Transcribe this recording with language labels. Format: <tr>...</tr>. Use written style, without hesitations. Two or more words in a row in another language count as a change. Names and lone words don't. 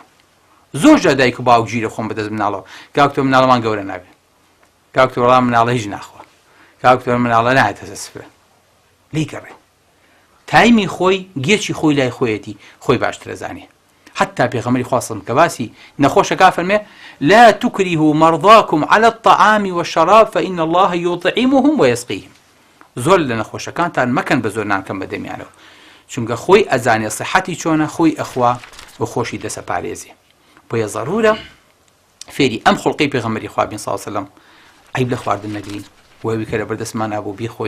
<ckb>زۆر جا دایک و باوک گیرە خۆم بەدەست مناڵەوە کاک تۆ مناڵەمان گەورە نابێت کاک تۆ وەڵام مناڵە هیچ ناخوا کاک تۆ مناڵە نایەتە سفرە لی گەڕێ تایمی خۆی گێچی خۆی لای خۆیەتی خۆی باشترە زانێ. حتى پێغەمبەری خوا</ckb> <ar>صلی الله عليه وسلم</ar> <ckb>کە باسی نەخۆشەکە فەرمێ</ckb> <ar>لا تكرهوا مرضاكم على الطعام والشراب فإن الله يطعمهم ويسقيهم.</ar> <ckb>زۆر لە نەخۆشەکانتان مەکەن بە زۆر نانکەم بەدەمیانەوە چونکە خۆی ئەزانێ صحەتی چۆنە خۆی ئەخوا بە خۆشی دەسەپارێزێ. بۆیە ضرورە فێری ئەم خوڵقەی پێغەمبەری خوا بین</ckb> <ar>صلی الله عليه وسلم</ar> <ckb>عیب لە خواردن نەگرین وەوی کە لە بەردەستمان نابوو بیخۆین.</ckb>